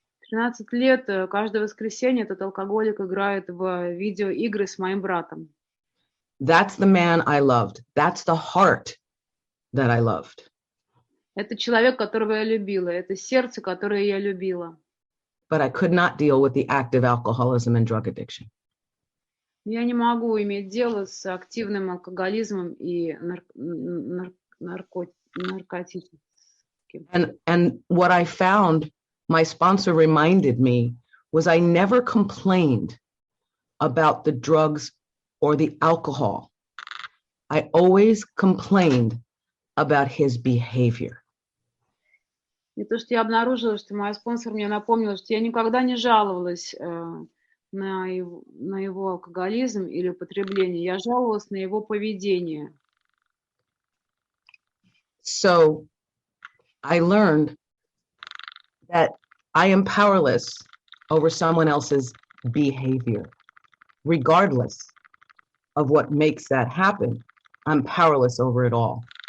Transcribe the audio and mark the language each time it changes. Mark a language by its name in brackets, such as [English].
[Russian] 13 лет, каждое воскресенье этот алкоголик играет в видеоигры с моим братом. [English] That's the man I loved. That's the heart that I loved. [Russian] Это человек, которого я любила, это сердце, которое я любила. [English] But I could not deal with the active alcoholism and drug addiction. [Russian] Я не могу иметь дело с активным алкоголизмом и наркотическим. [English] And what I found, my sponsor reminded me, was I never complained about the drugs or the alcohol. I always complained about his behavior. [Russian] И то, что я обнаружила, что моя спонсор мне напомнила, что я никогда не жаловалась на его алкоголизм или употребление, я жаловалась на его поведение. [English] So I learned that I am powerless over someone else's behavior. Regardless of what makes that happen, I'm powerless over it all.